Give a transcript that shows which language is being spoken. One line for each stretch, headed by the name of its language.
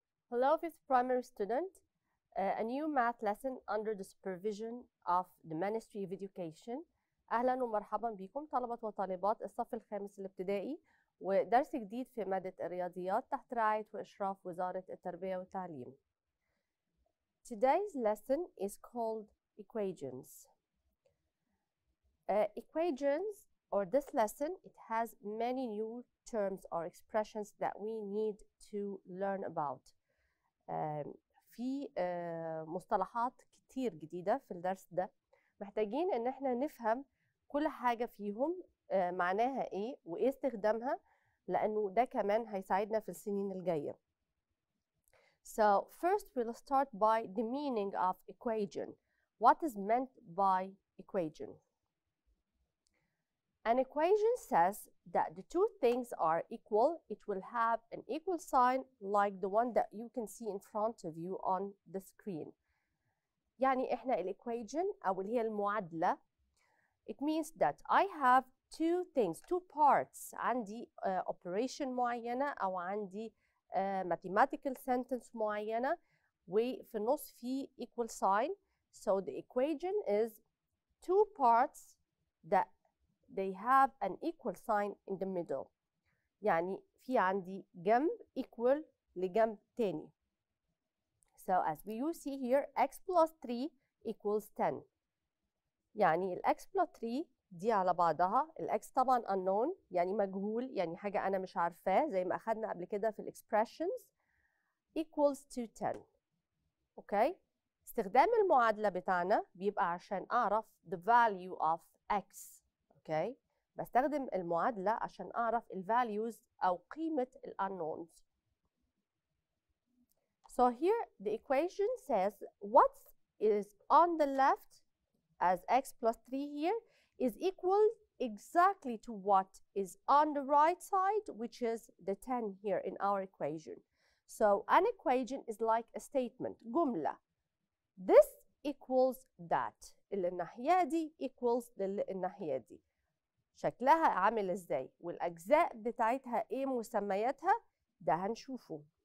English: Hello, fifth primary student. A new math lesson under the supervision of the Ministry of Education.
Arabic: أهلا ومرحبا بكم طلبة وطالبات الصف الخامس الابتدائي ودرس جديد في مادة الرياضيات تحت رعاية وإشراف وزارة التربية والتعليم.
English: Today's lesson is called equations. Equations, or this lesson, it has many new terms or expressions that we need to learn about.
Arabic: في مصطلحات كتير جديدة في الدرس ده، محتاجين ان احنا نفهم كل حاجة فيهم معناها ايه وايه استخدامها، لانه ده كمان هيساعدنا في السنين الجاية.
English: So first we'll start by the meaning of equation. What is meant by equation? An equation says that the two things are equal. It will have an equal sign like the one that you can see in front of you on the screen.
Arabic: يعني إحنا equation أو اللي هي المعادلة.
English: It means that I have two things, two parts.
Arabic: عندي operation معينة أو عندي mathematical sentence معينة وفي النص في equal sign.
English: So the equation is two parts that they have an equal sign in the middle.
Arabic: يعني في عندي جنب equal لجنب تاني.
English: So as you see here, x plus 3 equals 10.
Arabic: يعني ال
English: x plus 3
Arabic: دي على بعضها، ال x طبعا unknown يعني مجهول، يعني حاجة أنا مش عارفاه زي ما أخدنا قبل كده في ال expressions
English: equals to 10.
Arabic: أوكي؟ استخدام المعادلة بتاعنا بيبقى عشان أعرف
English: the value of x.
Arabic: اوكي، بستخدم المعادلة عشان أعرف ال values أو قيمة ال unknowns.
English: So here the equation says what is on the left as x plus 3 here is equal exactly to what is on the right side, which is the 10 here in our equation. So an equation is like a statement, جملة. This equals that.
Arabic: اللي الناحية دي equals للناحية دي. شكلها عامل ازاي والاجزاء بتاعتها ايه مسمياتها ده هنشوفه.